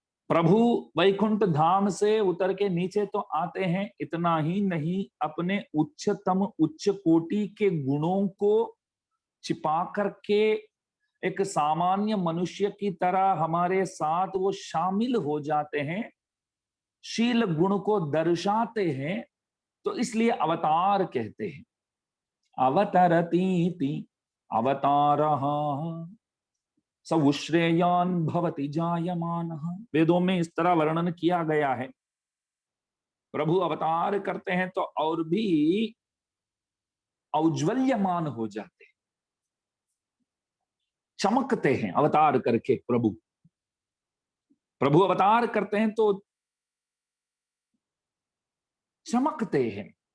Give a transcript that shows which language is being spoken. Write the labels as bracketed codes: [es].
[hi] प्रभु वैकुंठ धाम से उतर के नीचे तो आते हैं, इतना ही नहीं अपने उच्चतम उच्च कोटि के गुणों को छिपा करके एक सामान्य मनुष्य की तरह हमारे साथ वो शामिल हो जाते हैं, शील गुण को दर्शाते हैं। तो इसलिए अवतार कहते हैं। [sa] अवतरतीति अवतारः सवुश्रेयान भवति जायमानः। [hi] वेदों में इस तरह वर्णन किया गया है। प्रभु अवतार करते हैं तो और भी औज्ज्वल्यमान हो जाते हैं, चमकते हैं अवतार करके। प्रभु प्रभु अवतार करते हैं तो चमकते हैं।